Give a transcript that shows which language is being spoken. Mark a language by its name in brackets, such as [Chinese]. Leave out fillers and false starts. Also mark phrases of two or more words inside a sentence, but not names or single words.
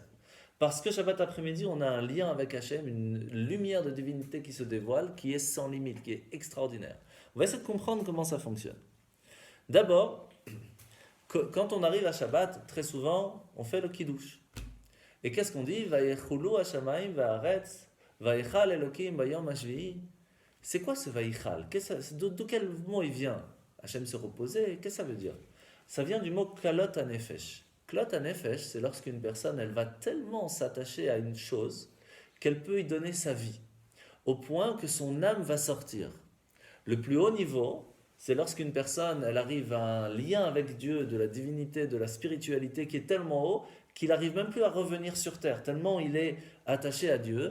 [French] Parce que Shabbat après-midi, on a un lien avec Hachem, une lumière de divinité qui se dévoile, qui est sans limite, qui est extraordinaire. On va essayer de comprendre comment ça fonctionne. D'abord, quand on arrive à Shabbat, très souvent, on fait le Kiddush. Et qu'est-ce qu'on dit? [Hebrew] ויכלו השמים והארץ, ויכל אלוקים ביום השביעי. [French] C'est quoi ce vayichal? D'où quel mot il vient? Hachem se reposer, qu'est-ce que ça veut dire? Ça vient du mot [Hebrew] כלות הנפש. כלות הנפש, [French] c'est lorsqu'une personne, elle va tellement s'attacher à une chose qu'elle peut y donner sa vie, au point que son âme va sortir. Le plus haut niveau, c'est lorsqu'une personne, elle arrive à un lien avec Dieu, de la divinité, de la spiritualité qui est tellement haut qu'il n'arrive même plus à revenir sur terre, tellement il est attaché à Dieu.